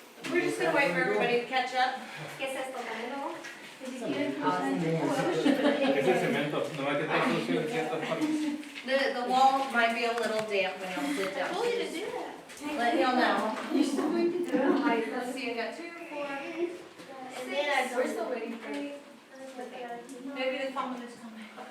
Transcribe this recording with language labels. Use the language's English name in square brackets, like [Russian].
[English] We're just gonna wait for everybody to catch up. [Spanish] ¿Qué es esto? ¿Canelo? Ese cemento, nomás que está sucio en ciertas partes. [English] The wall might be a little damp when I'll sit down. Let y'all know. Let's see, I got 2, 4, 6. We're still waiting for you. Maybe the phone is coming.